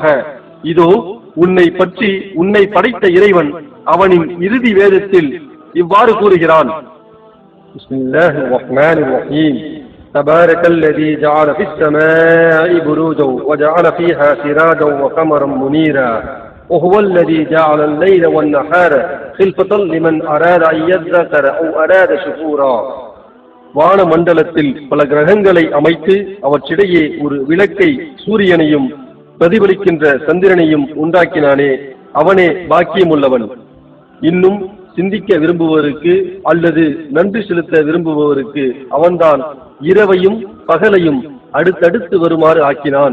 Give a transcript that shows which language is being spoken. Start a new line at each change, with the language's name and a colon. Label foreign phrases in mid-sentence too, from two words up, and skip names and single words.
Tamil: இதோ உன்னை பற்றி உன்னை படைத்த இறைவன் அவனின் இறுதி வேதத்தில் இவ்வாறு கூறுகிறான்.
Arabic: بسم الله الرحمن الرحيم. تبارك الذي جعل في السماء بروجا وجعل فيها سراجا وقمرا منيرا وهو الذي جعل الليل والنهار خلفة لمن أراد أن يذكر أو أراد شكورا.
Tamil: வான மண்டலத்தில் பல கிரகங்களை அமைத்து அவற்றிடையே ஒரு விளக்கை, சூரியனையும் பிரதிபலிக்கின்ற சந்திரனையும் உண்டாக்கினானே, அவனே பாக்கியமுள்ளவன். இன்னும் சிந்திக்க விரும்புவதற்கு அல்லது நன்றி செலுத்த விரும்புபவருக்கு அவன்தான் இரவையும் பகலையும் அடுத்தடுத்து வருமாறு ஆக்கினான்.